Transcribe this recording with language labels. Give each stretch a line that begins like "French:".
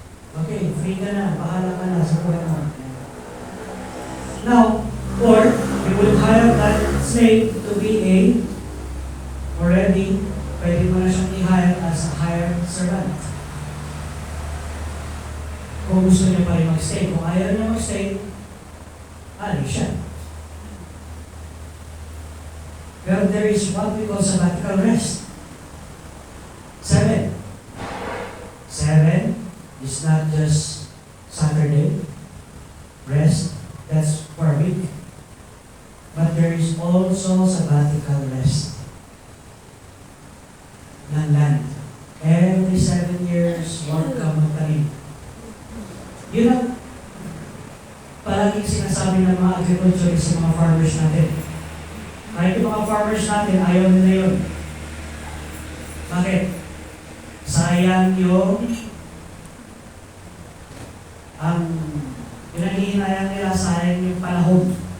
English: Okay, free
Filipino: ka na, bahala ka na sa buhay mo.
English: Now, or we would hire that slave to be already,
Filipino: pwede mo na siyang i-hire
English: as a hired servant.
Filipino: Kung gusto niya pa rin mag-stay. Kung ayaw niya mag-stay, alis siya.
English: Pero there is what we call sabbatical rest. 7 is not just Saturday rest. That's for a week. But there is also sabbatical rest ng land. Every 7 years,
Filipino: huwag ka magtanim. Yun ang palaging sinasabi ng mga agriculturists sa mga farmers natin. Kahit yung mga farmers natin, ayaw nila yun. Bakit? Sayang yung pinaghihinayang nila, sayang yung panahon.